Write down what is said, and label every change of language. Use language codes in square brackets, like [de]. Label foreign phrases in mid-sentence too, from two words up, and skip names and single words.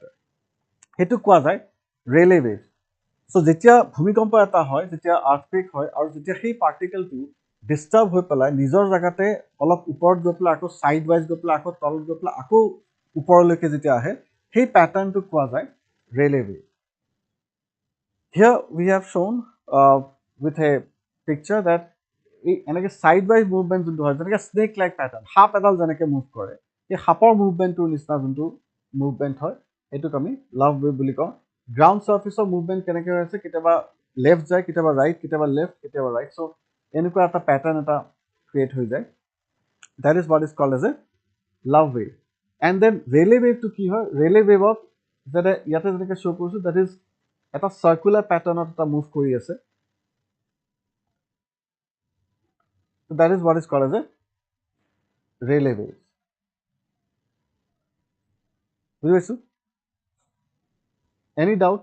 [as] সেইটো কোৱা যায় [en] Rayleigh wave. [as] চ' যেতিয়া ভূমিকম্প এটা হয়, যেতিয়া আৰ্থকুৱেক হয়, আৰু যেতিয়া সেই [en] particle disturb [as] হৈ পেলাই নিজৰ জেগাতে অলপ ওপৰত গৈ পেলাই আকৌ [en] side wise [as] গৈ পেলাই আকৌ তলত গৈ পেলাই আকৌ ওপৰলৈকে যেতিয়া আহে, সেই পেটাৰ্ণটোক কোৱা যায় [en] Rayleigh wave. Here we have shown with a picture that [as] এনেকৈ [en] side wise movement [as] যোনটো হয়, যেনেকৈ [en] snake like pattern, [as] সাপ এডাল যেনেকৈ মুভ কৰে, সেই সাপৰ মুভমেণ্টটোৰ নিচিনা যোনটো মুভমেণ্ট হয়, সেইটোক আমি [en] love wave [as] বুলি কওঁ। [en] ground surface movement [as] কেনেকৈ হৈ আছে, কেতিয়াবা লেফ্ট যায়, কেতিয়াবা ৰাইট, কেতিয়াবা লেফ্ট, কেতিয়াবা ৰাইট। চ' এনেকুৱা এটা পেটাৰ্ণ এটা ক্ৰিয়েট হৈ যায়। [en] That is what is called as a love wave. and then Rayleigh wave [as] কি হয়, ৰেলে ৱেভত যাতে ইয়াতে যেনেকৈ শ্ব' কৰিছোঁ, [en] that is [as] এটা [en] circular pattern [as] এটা মুভ কৰি আছে। [en] So that is what is called as a Rayleigh wave. [as] বুঝি পাইছো? [en] Any doubt?